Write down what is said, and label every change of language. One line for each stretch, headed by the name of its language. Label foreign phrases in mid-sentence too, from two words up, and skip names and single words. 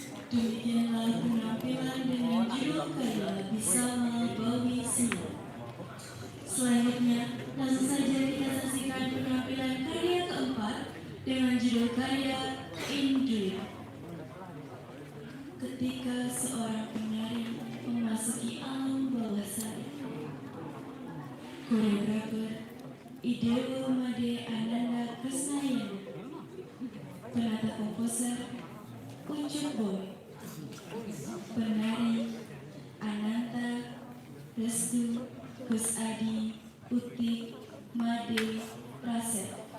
Indonesian: Demikianlah penampilan dengan judul karya Bersama Bawi Sinar. Selanjutnya, langsung saja kita saksikan penampilan karya keempat dengan judul karya Indri. Ketika seorang penari memasuki alam bawah sadar. Koreografer Idewo Made Ananda Krisnayana. Penata komposer Ucup Boy. Penari Ananta Restu Gus Adi Utik Made Raset.